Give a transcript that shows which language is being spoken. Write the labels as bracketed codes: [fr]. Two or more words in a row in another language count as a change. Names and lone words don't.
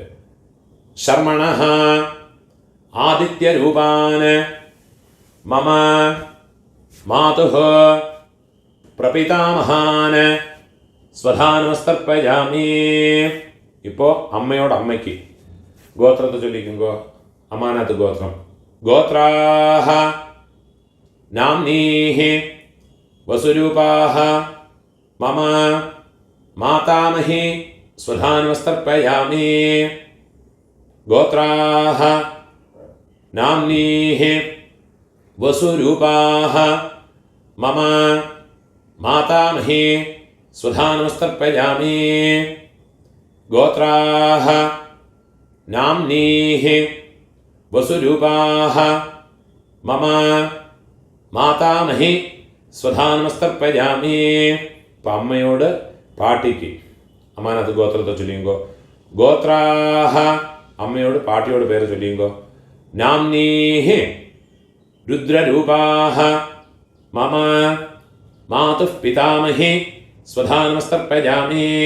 [sa] ശർമ്മണഃ ആദിത്യരൂപാന് മമ മാതുഃ പ്രപിതാമഹാന് സ്വധാനമസ്തർപ്പയാമി. [ml] ഇപ്പോൾ അമ്മയോട് അമ്മയ്ക്ക് ഗോത്രത്തെ ചൊല്ലിക്കുങ്കോ. അമ്മാനത്ത് ഗോത്രം. [sa] ഗോത്രാഃ നാംനീഃ वसुरूपाः मम मातामही स्वधा नमस्तर्पयामि। गोत्राः नाम्नीः वसुरूपाः मम मातामही स्वधा नमस्तर्पयामि। गोत्राः नाम्नीः वसुरूपाः मम മാതാമഹി സ്വധാനമസ്തർപ്പയാമി. [ml] അപ്പം അമ്മയോട് പാട്ടിക്ക് അമ്മാനത്ത് ഗോത്രത്തെ ചൊല്ലിയുങ്കോ. ഗോത്രാഹ അമ്മയോട് പാട്ടിയോട് പേര് ചൊല്ലിയുങ്കോ. [sa] നാംനീഹി രുദ്രരൂപാഹ മമ മാതുഃ പിതാമഹി സ്വധാനമസ്തർപ്പയാമി.